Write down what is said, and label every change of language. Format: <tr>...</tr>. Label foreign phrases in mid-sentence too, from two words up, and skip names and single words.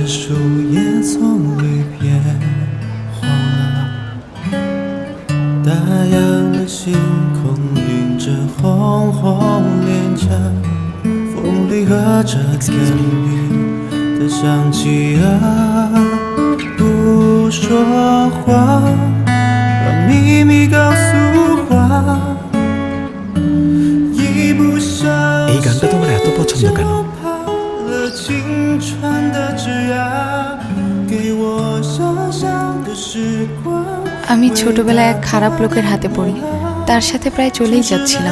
<zh>树叶从绿变黄了，打烊了星空，映着红红脸颊，风里和着甜蜜的香气啊，不说话，把秘密告诉花。</zh> <bn>এই গানটা তোমার এত পছন্দ কেন? আমি ছোটবেলায় এক খারাপ লোকের হাতে পড়ি, তার সাথে প্রায় চলেই যাচ্ছিলাম।</bn>